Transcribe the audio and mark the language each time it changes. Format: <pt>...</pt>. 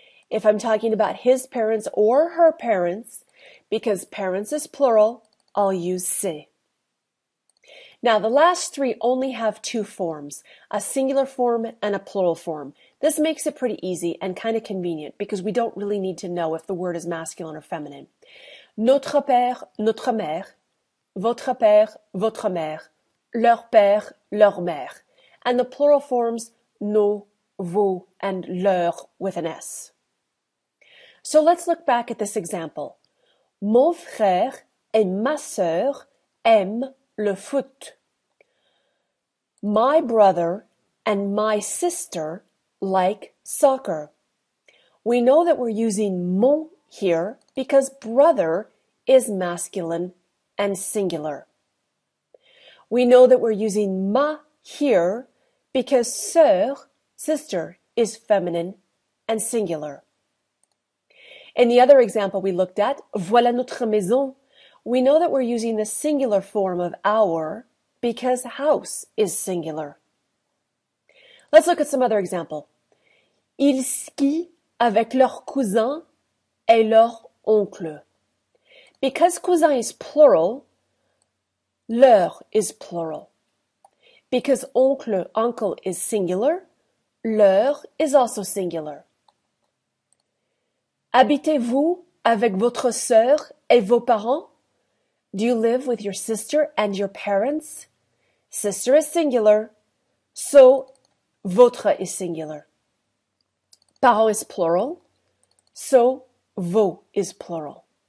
<en>If I'm talking about his parents or her parents, because parents is plural, I'll use se. Now, the last three only have two forms, a singular form and a plural form. This makes it pretty easy and kind of convenient because we don't really need to know if the word is masculine or feminine.</en> <fr>Notre père, notre mère, votre père, votre mère, leur père, leur mère.</fr> <en>And the plural forms nos, vos, and leur with an S. So let's look back at this example.</en> <fr>Mon frère et ma sœur aiment le foot.</fr> <en>My brother and my sister like soccer. We know that we're using mon here because brother is masculine and singular. We know that we're using ma here because sœur, sister, is feminine and singular. In the other example we looked at,</en> <fr>voilà notre maison,</fr> <en>we know that we're using the singular form of our because house is singular. Let's look at some other example.</en> <fr>Ils skient avec leur cousin et leur oncle.</fr> <en>Because cousin is plural, leur is plural. Because oncle, uncle is singular, leur is also singular.</en> <fr>Habitez-vous avec votre sœur et vos parents?</fr> <en>Do you live with your sister and your parents? Sister is singular, so votre is singular. Parents is plural, so vos is plural.</en>